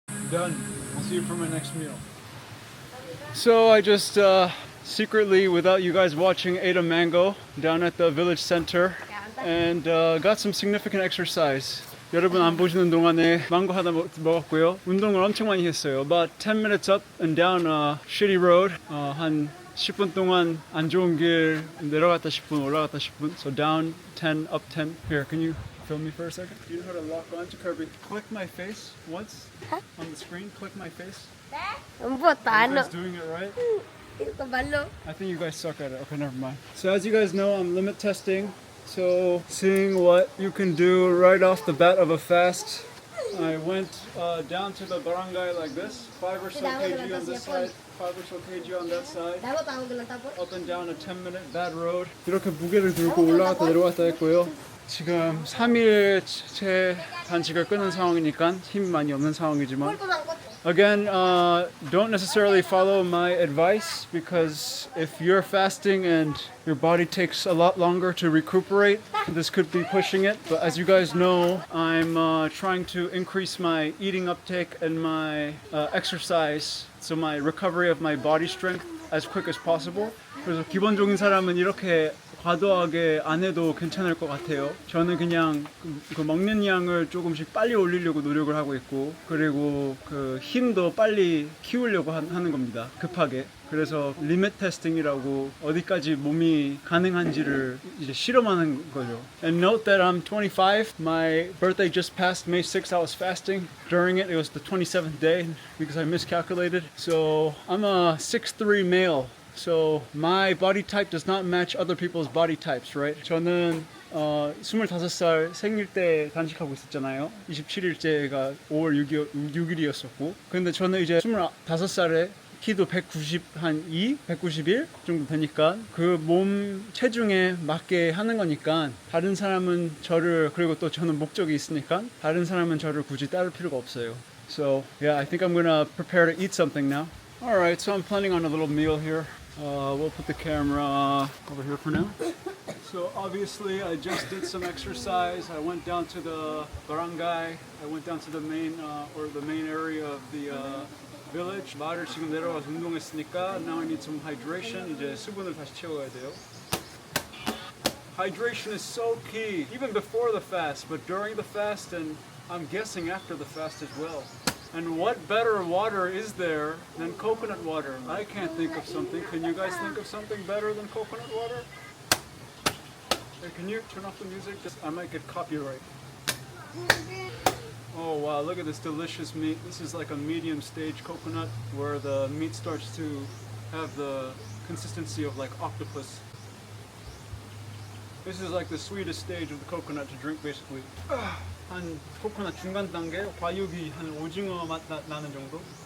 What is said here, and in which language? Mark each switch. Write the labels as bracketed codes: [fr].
[en] Done. I'll see you for my next meal. So I just secretly, without you guys watching, ate a mango down at the village center and got some significant exercise. [ko] 여러분 안 보시는 동안에 망고 하나 먹었고요. 운동을 엄청 많이 했어요. [en] About 10 minutes up and down a shitty road. [ko] 한 10분 동안 안 좋은 길 내려갔다 10분, 올라갔다 10분. [en] So down 10, up 10. Here, can you film me for a second? You know how to lock onto Kirby. Click my face once on the screen. Click my face. [tl] Ang buta, [en] Are you [tl] ano? [en] guys doing it right? [tl] Ito kabalo. [en] I think you guys suck at it. Okay, never mind. So as you guys know, I'm limit testing. So seeing what you can do right off the bat of a fast. I went down to the barangay like this. 5 or so kg on this side, 5 or so kg on that side. [tl] Dapat ako lang tapos. [en] Up and down a 10-minute bad road. [ko] 이렇게 무게를 들고 올라갔다 내려갔다 했고요. 지금 3일째 단식을 끊은 상황이니까 힘이 많이 없는 상황이지만 [en] again, don't necessarily follow my advice because if you're fasting and your body takes a lot longer to recuperate, this could be pushing it. But as you guys know, I'm trying to increase my eating uptake and my exercise, so my recovery of my body strength as quick as possible. [ko] 그래서 기본적인 사람은 이렇게 과도하게 안 해도 괜찮을 것 같아요. 저는 그냥 그 먹는 양을 조금씩 빨리 올리려고 노력을 하고 있고, 그리고 그 힘도 빨리 키우려고 하는 겁니다. 급하게. 그래서 리밋 테스팅이라고 어디까지 몸이 가능한지를 이제 실험하는 거죠. [en] And note that I'm 25. My birthday just passed May 6th. I was fasting. During it, it was the 27th day because I miscalculated. So I'm a 6'3" male. So my body type does not match other people's body types, right? [ko] 저는 25살 생일 때 단식하고 있었잖아요. 27일째가 5월 6일이었었고. 근데 저는 이제 25살에 키도 192, 191 정도 되니까 그 몸 체중에 맞게 하는 거니까 다른 사람은 저를, 그리고 또 저는 목적이 있으니까 다른 사람은 저를 굳이 따를 필요가 없어요. [en] So yeah, I think I'm gonna prepare to eat something now. Alright, so I'm planning on a little meal here. We'll put the camera over here for now. So obviously I just did some exercise. I went down to the barangay. I went down to the main area of the village. [ko] 마을을 지금 내려가서 운동했으니까 [en] now I need some hydration. [ko] 이제 수분을 다시 채워야 돼요. [en] Hydration is so key, even before the fast, but during the fast and I'm guessing after the fast as well. And what better water is there than coconut water? I can't think of something. Can you guys think of something better than coconut water? Hey, can you turn off the music? I might get copyright. Oh wow, look at this delicious meat. This is like a medium stage coconut where the meat starts to have the consistency of like octopus. This is like the sweetest stage of the coconut to drink basically. [ko] 한 코코넛 중간 단계, 과육이 한 오징어 맛 나는 정도.